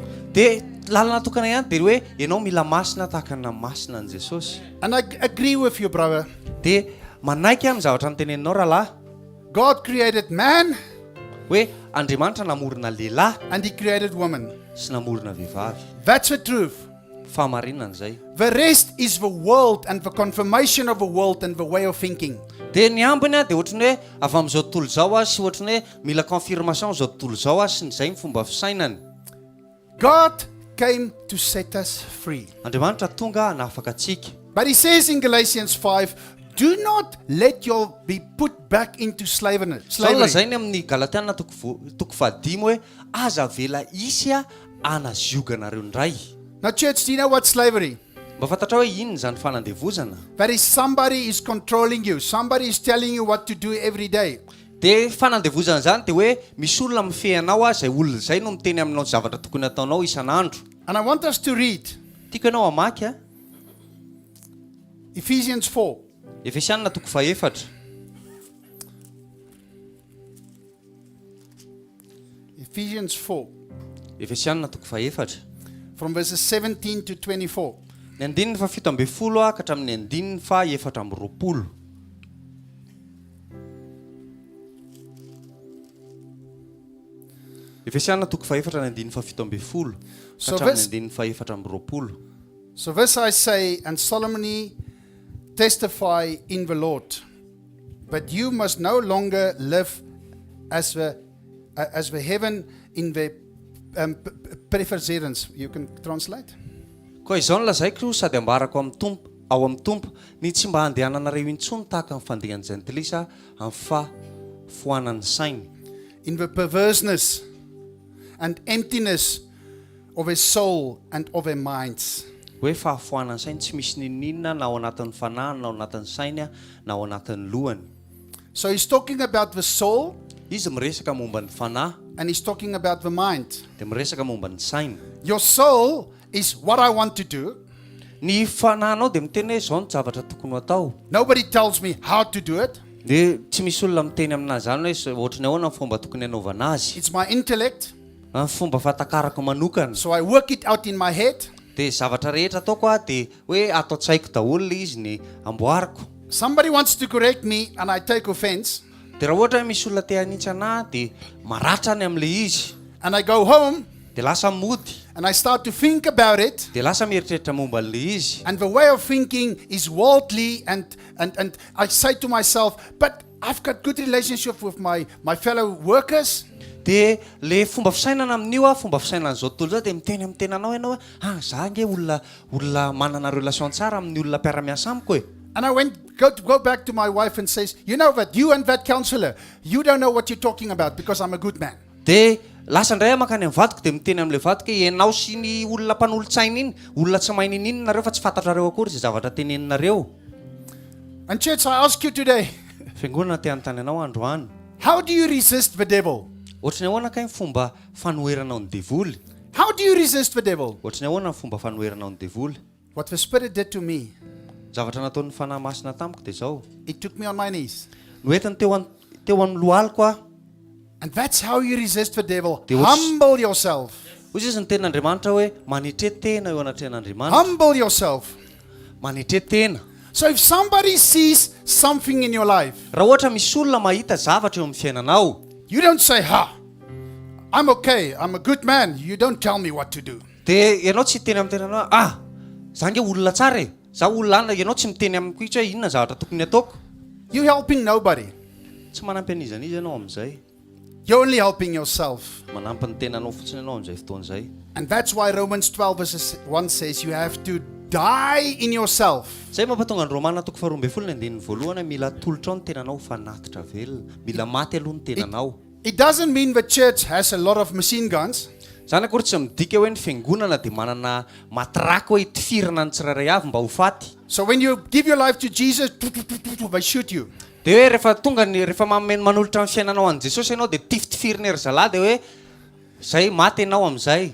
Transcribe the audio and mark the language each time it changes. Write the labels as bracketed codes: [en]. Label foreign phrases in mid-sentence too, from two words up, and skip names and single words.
[mg] Dia lalana tokana ihany dia hoe ianao mila masina tahaka na masina an Jesosy. [en] And I agree with you, brother. [mg] Dia manaiky amin'ny zavatra niteneninao rahalahy, [en] God created man [mg] hoe Andriamanitra namorona lehilahy [en] and he created woman. [mg] sy namorona vehivavy. [en] That's the truth. [mg] Fahamarinana izay. [en] The rest is the world and the confirmation of the world and the way of thinking. [mg] Dia ny ambiny a dia ohatrany hoe avy amin'izao tontolo izao a sy ohatrany hoe mila confirmation izao tontolo izao a sy ny izay ny fomba fisainany. [en] God came to set us free. [mg] Andriamanitra tonga nahafaka atsika. [en] But he says in Galatians 5, do not let your be put back into slavery. [mg] Lazay ny amin'ny Galatiana toko 15 hoe aza vela isy anaziogana indray. [en] Now church, do you know what slavery? [mg] Mba fantatra hoe inona zany fanandevozana? [en] That is somebody is controlling you. Somebody is telling you what to do every day. [mg] De fanandevozana zany de hoe misy olona mifehanao zay olona zay no miteny aminao zavatra tokony ataonao isan'andro. [en] And I want us to read [mg] Tiako ianao hamaky [en] Ephesians 4. [mg] Efesianina toko 4. [en] Ephesians 4. [mg] Efesianina toko 4. [en] From verses 17 to 24. [mg] Ny andininy fa 17 ka hatramin'ny andininy fa 4. Efesianina toko 4 ny andininy fa 17 ka hatramin'ny andininy fa 4. [en] So this I say and solemnly testify in the Lord, but you must no longer live as the heaven in the preference. You can translate. [mg] Koa izao no lazaiko sady ambarako amin'ny tompo ao amin'ny tompo ny tsy mba handehananareo intsony tahaka ny fandehan'ny jentilisa amin'ny fafoanan'ny sainy. [en] In the perverseness and emptiness of a soul and of a minds. [mg] Hoe fahafoanan'ny sainy tsy misy ninina na ao anatin'ny fanahy na ao anatin'ny sainy na ao anatin'ny lohany. [en] So he's talking about the soul. [mg] Izy miresaka momba ny fanahy [en] And he's talking about the mind. [mg] de miresaka momba ny sainy. [en] Your soul is what I want to do. [mg] Ny fanahinao de miteny hoe zao ny zavatra tokony atao. [en] Nobody tells me how to do it. [mg] De tsy misy olona miteny aminazy zany hoe ohatrany ahoana ny fomba tokony hanaovana azy. [en] It's my intellect. [mg] Ny fomba fahatakarako manokana. [en] So I work it out in my head. [mg] De zavatra rehetra ataoko de hoe ato tsaiko daholo izy ny amboariko. [en] Somebody wants to correct me and I take offense. [mg] De raha ohatra misy olona te hanitsy anahy de maratra ny am'le izy. [en] And I go home [mg] De lasa mody. [en] and I start to think about it. [mg] De lasa mieritreritra momba an'le izy. [en] And the way of thinking is worldly and I say to myself, but I've got good relationship with my fellow workers. [mg] De le fomba fisainana amin'io fomba fisainana zao tontolo zao de miteny amin'ny tenanao ianao hoe za nge olona manana relation tsara amin'ny olona mpiara-miasa amiko e. [en] And I go back to my wife and says, you know that you and that counselor, you don't know what you're talking about because I'm a good man. [mg] De lasa ndray makany amin'ny vadiko de miteny amin'le vadiko ianao sy ny olona mpanolo-tsaina iny olona tsy mahay ninina nareo fa tsy fantatrareo akory zay zavatra teneninareo. [en] And church, I ask you today, [mg] Fiangonana te anontany anao androany. [en] how do you resist the devil? [mg] Ohatrany ahoana kay ny fomba fanoheranao ny devoly? [en] How do you resist the devil? [mg] Ohatrany ahoana ny fomba fanoheranao ny devoly? [en] What the Spirit did to me, [mg] Zavatra nataon'ny fanahy masina tamiko de zao. [en] it took me on my knees. [mg] Noentiny teo amin'ny lohaliko [en] And that's how you resist the devil. They was- Humble yourself. [mg] Hozy izy ny ten'Andriamanitra hoe manetretena eo anatren'Andriamanitra. [en] Humble yourself. [mg] Manetretena. [en] So if somebody sees something in your life, [mg] Raha ohatra misy olona mahita zavatra eo amin'ny fiainanao, [en] you don't say, I'm okay, I'm a good man. You don't tell me what to do. [mg] de ianao tsy teny amin'ny tenanao za nge olona tsara e. Za olona ana ianao tsy miteny amiko hoe inona zavatra tokony ataoko. [en] You're helping nobody. [mg] Tsy manampy an'izany izy ianao amin'izay. [en] You're only helping yourself. [mg] Manampy ny tenanao fotsiny ianao amin'izay fotoan'izay. [en] And that's why Romans 12 verses 1 says you have to die in yourself. [mg] Zay mampatonga ny Romana toko 12 ny andininy voalohany mila tolotra ao ny tenanao fa natitra velona. Mila maty aloha ny tenanao. [en] It doesn't mean the church has a lot of machine guns. [mg] Zany akory tsy midika hoe ny fiangonana de manana matraky hoe tifirana ny tsirairay avy mba ho faty. [en] So when you give your life to Jesus, they shoot you. [mg] De hoe rehefa manolotra ny fiainanao an Jesosy ianao de tiftifirina ery zalahy de hoe zay maty ianao amin'izay.